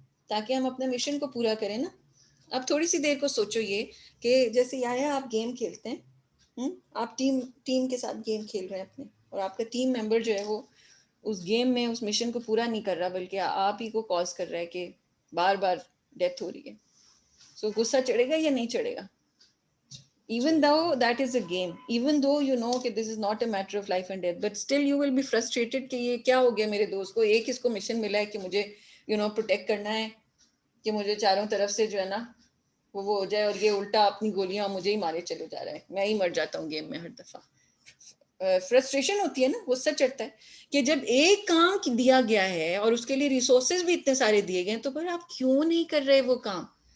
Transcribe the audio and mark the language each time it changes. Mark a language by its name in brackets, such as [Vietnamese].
[Hindi] ताकि हम अपने मिशन को पूरा करें ना. अब थोड़ी सी देर को सोचो ये कि जैसे या आप गेम खेलते हैं, आप टीम के साथ गेम खेल रहे हैं अपने, और आपका टीम मेंबर जो है वो उस गेम में उस मिशन को पूरा नहीं कर रहा, बल्कि आप ही को कॉज कर रहा है कि बार बार डेथ हो रही है. सो गुस्सा चढ़ेगा या नहीं चढ़ेगा? [English] Even though that is a game, even though you know कि this is not a matter of life and death, but still you will be frustrated कि [Hindi] ये क्या हो गया मेरे दोस्त को. एक इसको मिशन मिला है कि मुझे प्रोटेक्ट करना है, कि मुझे चारों तरफ से जो है ना वो हो जाए, और ये उल्टा अपनी गोलियां मुझे ही मारे चले जा रहा है, मैं ही मर जाता हूँ गेम में हर दफा. फ्रस्ट्रेशन होती है ना, गुस्सा चढ़ता है कि जब एक काम दिया गया है और उसके लिए रिसोर्सेज भी इतने सारे दिए गए हैं, तो फिर आप क्यों नहीं कर रहे वो काम.